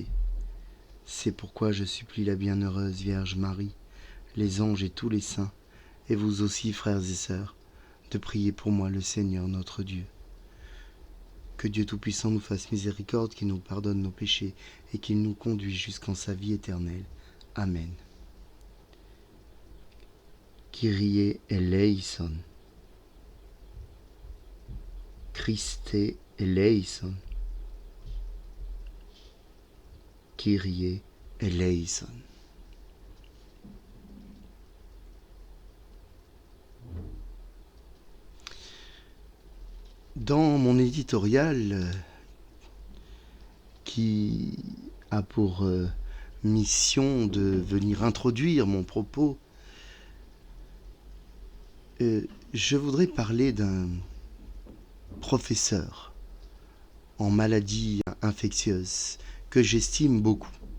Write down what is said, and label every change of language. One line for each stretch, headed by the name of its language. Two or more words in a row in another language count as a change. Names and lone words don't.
French: C'est pourquoi je supplie la bienheureuse Vierge Marie, les anges et tous les saints, et vous aussi, frères et sœurs, de prier pour moi le Seigneur notre Dieu. Que Dieu Tout-Puissant nous fasse miséricorde, qu'il nous pardonne nos péchés et qu'il nous conduise jusqu'en sa vie éternelle.
Greek: Ἀμήν. Κύριε ἐλέησον. Χριστὲ ἐλέησον. Κύριε ἐλέησον.
French: Dans mon éditorial qui a pour mission de venir introduire mon propos, je voudrais parler d'un professeur en maladies infectieuses que j'estime beaucoup.